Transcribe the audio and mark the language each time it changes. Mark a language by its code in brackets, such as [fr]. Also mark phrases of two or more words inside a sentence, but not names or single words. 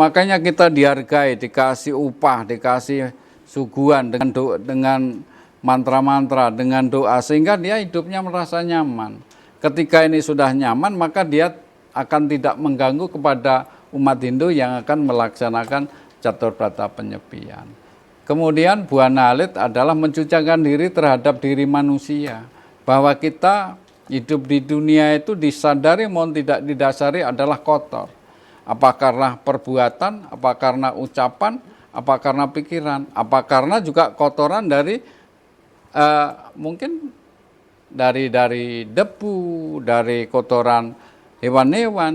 [id] Makanya kita dihargai, dikasih upah, dikasih suguhan dengan mantra-mantra, dengan doa, sehingga dia hidupnya merasa nyaman. Ketika ini sudah nyaman, maka dia akan tidak mengganggu kepada umat Hindu yang akan melaksanakan catur berata penyepian. Kemudian buana alit adalah mencucikan diri terhadap diri manusia. Bahwa kita hidup di dunia itu disadari maupun tidak didasari adalah kotor. Apa karena perbuatan, apa karena ucapan, apa karena pikiran, apa karena juga kotoran dari mungkin dari debu, dari kotoran hewan-hewan.